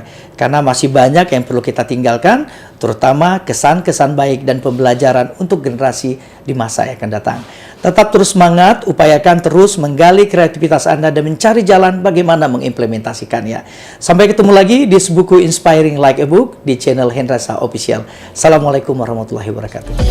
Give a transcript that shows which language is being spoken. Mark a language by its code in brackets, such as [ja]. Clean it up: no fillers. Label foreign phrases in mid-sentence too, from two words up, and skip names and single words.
[id] Karena masih banyak yang perlu kita tinggalkan, terutama kesan-kesan baik dan pembelajaran untuk generasi di masa yang akan datang. Tetap terus semangat, upayakan terus menggali kreativitas Anda dan mencari jalan bagaimana mengimplementasikannya. Sampai ketemu lagi di buku Inspiring Like a Book di channel Hendrasa Official. [ar] السلام عليكم ورحمة الله وبركاته.